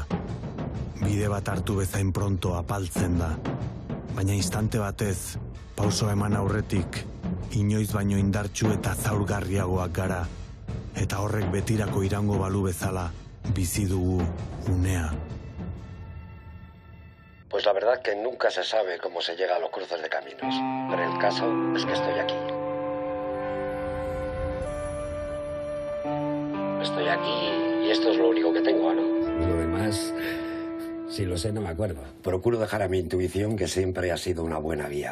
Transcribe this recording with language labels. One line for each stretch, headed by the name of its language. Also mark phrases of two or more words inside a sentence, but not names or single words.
Basque: Bide bat hartu bezain pronto apaltzen da. Baina instante batez, pauso eman aurretik, inoiz baino indartsu eta zaurgarriagoak gara. Eta horrek betirako irango balu bezala, bizi dugu unea.
Spanish: Pues la verdad que nunca se sabe cómo se llega a los cruces de caminos. Pero el caso es que estoy aquí. Estoy aquí y esto es lo único que tengo, ¿no? Lo demás, si lo sé, no me acuerdo. Procuro dejar a mi intuición, que siempre ha sido una buena guía.